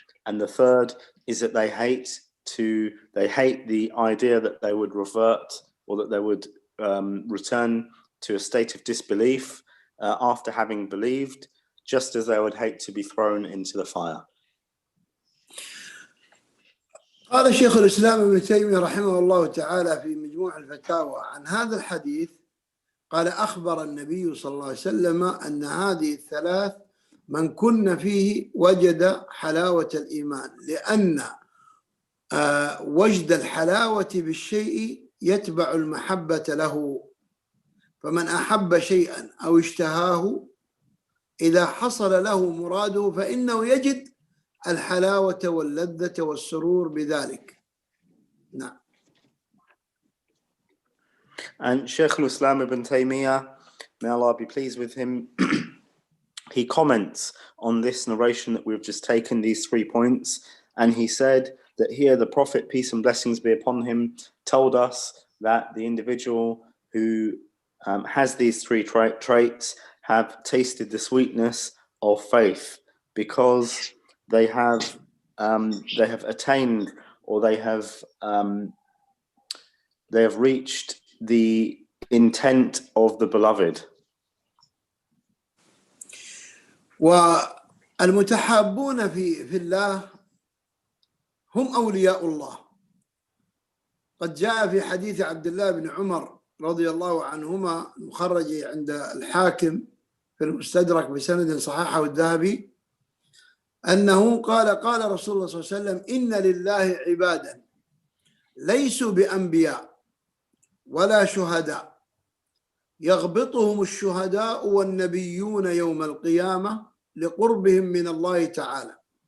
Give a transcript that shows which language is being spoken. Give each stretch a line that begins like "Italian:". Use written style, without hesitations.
English: And the third is that they hate the idea that they would revert or that they would return to a state of disbelief after having believed, just as they would hate to be thrown into the fire.
Arabic: قال شيخ الإسلام ابن تيمية رحمه الله تعالى في مجموع الفتاوى عن هذا الحديث، قال: أخبر النبي صلى الله عليه وسلم أن هذه الثلاث من كن فيه وجد حلاوة الإيمان، لأن وجد الحلاوة بالشيء يتبع المحبة له، فمن أحب شيئا أو اشتهاه إذا حصل له مراده فإنه يجد الحلاوة واللذة والسرور بذلك. نعم.
English: And Shaykh al-Islam ibn Taymiyyah, may Allah be pleased with him, he comments on this narration that we've just taken, these 3 points, and he said that here the Prophet, peace and blessings be upon him, told us that the individual who has these 3 traits have tasted the sweetness of faith, because they have attained, or they have reached the intent of the beloved.
Arabic: والمتحابون في الله هم أولياء الله. قد جاء في حديث عبد الله بن عمر رضي الله عنهما المخرج عند الحاكم في المستدرك بسند صححه الذهبي، أنه قال رسول الله صلى الله عليه وسلم: إن لله عبادا ليسوا بأنبياء ولا شهداء، يغبطهم الشهداء والنبيون يوم القيامة لقربهم من الله تعالى